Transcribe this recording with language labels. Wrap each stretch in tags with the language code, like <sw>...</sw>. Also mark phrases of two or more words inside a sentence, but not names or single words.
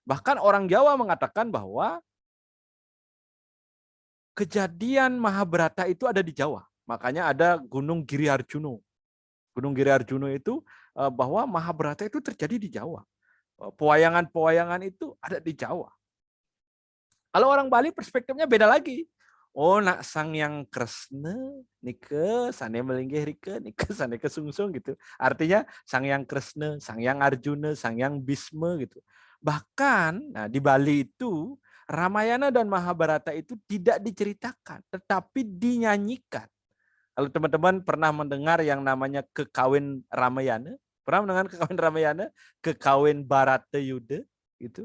<id>Bahkan orang Jawa mengatakan bahwa kejadian Mahabharata itu ada di Jawa. Makanya ada Gunung Giri Arjuno. Gunung Giri Arjuno itu bahwa Mahabharata itu terjadi di Jawa. Pewayangan-pewayangan itu ada di Jawa. Kalau orang Bali perspektifnya beda lagi.</id> <ban>Oh, nak sang yang Kresna, nike sane melinggih rike, nike sane kesungsung gitu.</ban> <id>Artinya sang yang Kresna, sang yang Arjuna, sang yang Bhisma gitu. Bahkan nah, di Bali itu Ramayana dan Mahabharata itu tidak diceritakan, tetapi dinyanyikan. Kalau teman-teman pernah mendengar yang namanya Kekawin Ramayana, pernah mendengar Kekawin Ramayana, Kekawin Baratayuda gitu.</id>